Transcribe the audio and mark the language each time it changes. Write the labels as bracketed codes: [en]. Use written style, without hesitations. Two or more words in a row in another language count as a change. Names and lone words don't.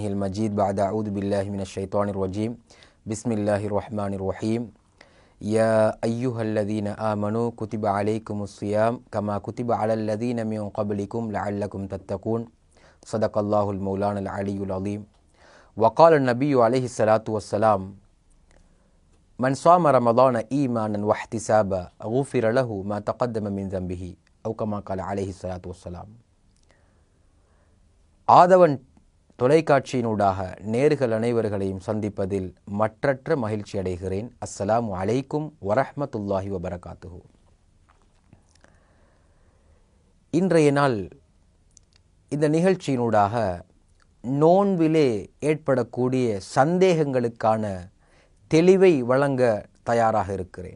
[ar] المجيد بعد أعوذ بالله من الشيطان الرجيم بسم الله الرحمن الرحيم يا أيها الذين آمنوا كتب عليكم الصيام كما كتب على الذين من قبلكم لعلكم تتقون صدق الله المولانا العلي العظيم وقال النبي عليه الصلاة والسلام من صام رمضان إيمانا واحتسابا غفر له ما تقدم من ذنبه أو كما قال عليه الصلاة والسلام. [ta] ஆதவன் தொலைக்காட்சியினூடாக நேர்கள் அனைவர்களையும் சந்திப்பதில் மற்றற்ற மகிழ்ச்சி அடைகிறேன். [ar] السلام عليكم ورحمة الله وبركاته. [ta] இன்றைய நாள் இந்த நிகழ்ச்சியினூடாக நோன்பிலே ஏற்படக்கூடிய சந்தேகங்களுக்கான தெளிவை வழங்க தயாராக இருக்கிறேன்.